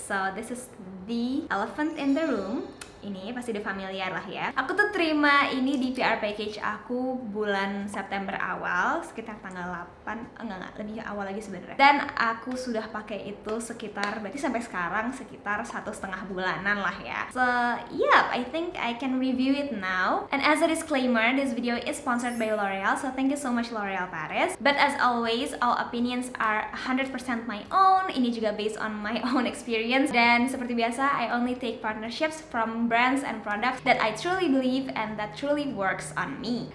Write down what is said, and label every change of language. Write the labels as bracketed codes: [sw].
[en] So this is the elephant in the room. [id] Ini pasti udah familiar lah ya. Aku tuh terima ini di PR package aku bulan September awal, sekitar tanggal 8, enggak, lebih awal lagi sebenarnya. Dan aku sudah pakai itu sekitar, berarti sampai sekarang sekitar 1,5 bulanan lah ya. [en] So yeah, I think I can review it now. And as a disclaimer, this video is sponsored by L'Oreal, so thank you so much L'Oreal Paris. But as always, all opinions are 100% my own. [id] Ini juga [en] based on my own experience. [id] Dan seperti biasa, [en] I only take partnerships from brands and products that I truly believe and that truly works on me.